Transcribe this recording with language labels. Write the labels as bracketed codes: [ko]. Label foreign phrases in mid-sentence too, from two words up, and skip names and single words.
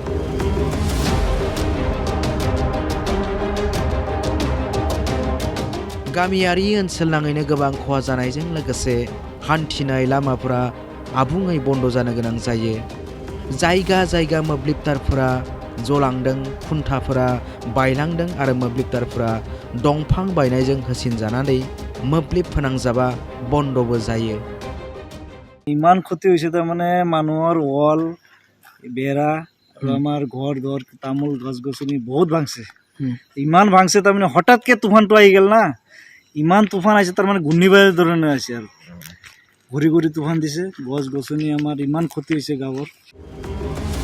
[brx] गामियारि ओनसोलनाङैनो गोबां खहा जानायजों लोगोसे हान्थिनाय लामाफोरा आबुङै बन्द जानो गोनां जायो। जायगा जायगा मोब्लिब तारफोरा जलांदों, खुन्थाफोरा बायलांदों आरो मोब्लिब तारफोरा दंफां बायनायजों होसिनजानानै मोब्लिब फोनांजाबा बन्दबो जायो। [as] ইমান ক্ষতি হৈছে তাৰমানে মানুহৰ ৱাল বেৰা আৰু আমাৰ ঘৰ দৰ তামোল গছ গছনি বহুত ভাঙছে। ইমান ভাঙছে তাৰমানে হঠাৎকে তুফানটো আহি গ'ল না, ইমান তুফান আহিছে তাৰমানে ঘূৰ্ণিবায়ুৰ ধৰণে আছে আৰু ঘূৰি ঘূৰি তুফান দিছে, গছ গছনি আমাৰ ইমান ক্ষতি হৈছে গাঁৱৰ।